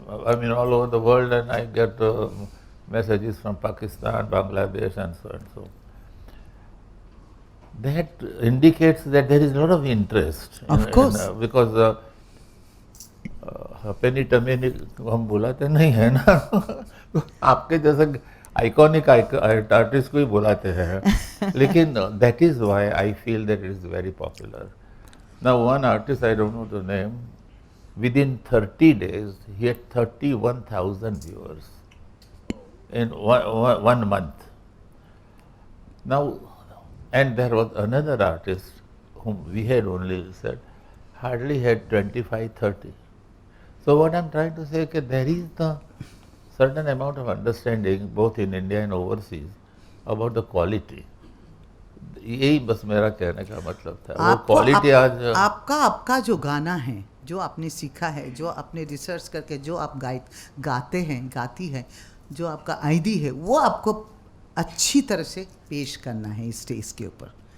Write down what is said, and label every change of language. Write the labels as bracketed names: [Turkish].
[English] I mean, all over the world, and I get messages from Pakistan, Bangladesh, and so and so. That indicates that there is a lot of interest. Of course. Because [Hindi] पेनी टमेनी हम बुलाते नहीं है ना। आपके जैसे iconic artist को ही बुलाते हैं। लेकिन [English] that is why I feel that it is very popular. Now, one artist, I don't know the name, within 30 days, he had 31,000 viewers in one month. Now, and there was another artist whom we had only said, hardly had 25, 30. So what I'm trying to say is that there is the certain amount of understanding, both in India and overseas, about the quality. [Hindi] यही बस मेरा कहने का मतलब था। वो quality आज आपका जो गाना है, जो आपने सीखा है, जो आपने रिसर्च करके जो आप गाते हैं, गाती है, जो आपका आईडी है, वो आपको अच्छी तरह से पेश करना है स्टेज के ऊपर।